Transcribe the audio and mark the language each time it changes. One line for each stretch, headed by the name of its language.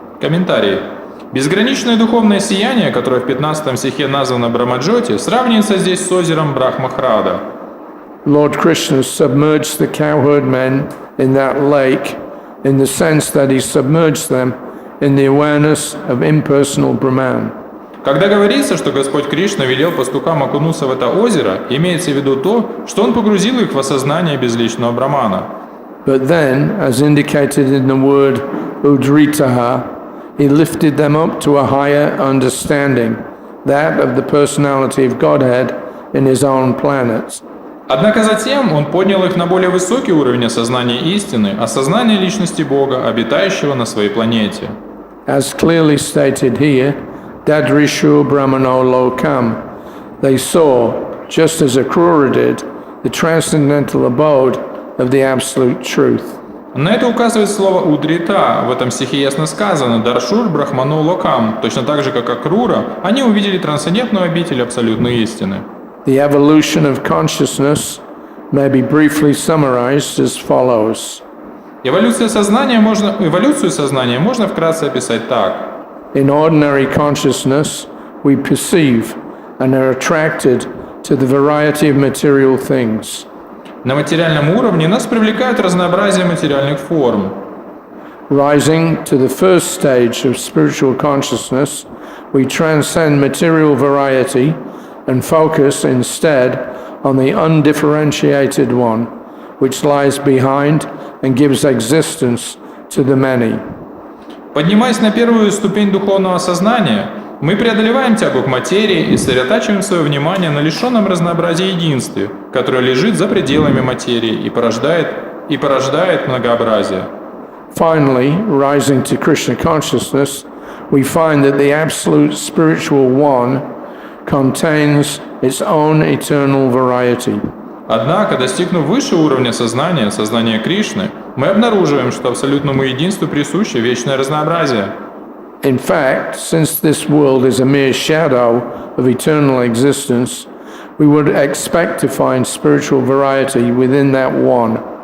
Russian: Комментарий. Безграничное духовное сияние, которое в 15 стихе названо Брахма-джоти, сравнивается здесь с озером Брахма-Рада.
English: Lord Krishna submerged the cowherd men in that lake in the sense that he submerged them in the awareness of impersonal Brahman.
Russian: Когда говорится, что Господь Кришна велел пастухам окунуться в это озеро, имеется в виду то, что Он погрузил их в осознание безличного Брамана.
English: But then, as indicated in the word Udritaha, he lifted them up to a higher understanding, that of the personality of Godhead in his own planets.
Russian: Однако затем Он поднял их на более высокий уровень осознания истины, осознания личности Бога, обитающего на своей планете.
English: As clearly stated here, Dadrishu Brahmano Lokam, they saw, just as Akrura did, the transcendental abode of the absolute truth.
Russian: На это указывает слово «удрита». В этом стихе ясно сказано «даршур брахману локам». Точно так же, как Акрура, они увидели трансцендентную обитель абсолютной истины.
English: The evolution of consciousness may be briefly summarized as follows.
Russian: Эволюцию сознания можно вкратце описать так.
English: In ordinary consciousness, we perceive and are attracted to the variety of material things.
Russian: На материальном уровне нас привлекает разнообразие материальных форм.
English: Rising to the first stage of spiritual consciousness, we transcend material variety and focus instead on the undifferentiated one, which lies behind and gives existence to the many.
Russian: Поднимаясь на первую ступень духовного сознания, мы преодолеваем тягу к материи и сосредотачиваем свое внимание на лишенном разнообразии единстве, которое лежит за пределами материи и порождает многообразие.
English: Finally, rising to Krishna consciousness, we find that the absolute spiritual one contains its own eternal variety.
Russian: Однако, достигнув высшего уровня сознания, сознания Кришны, мы обнаруживаем, что абсолютному единству присуще вечное разнообразие.
English: In fact, since this world is a mere shadow of eternal existence, we would expect to find spiritual variety within that one.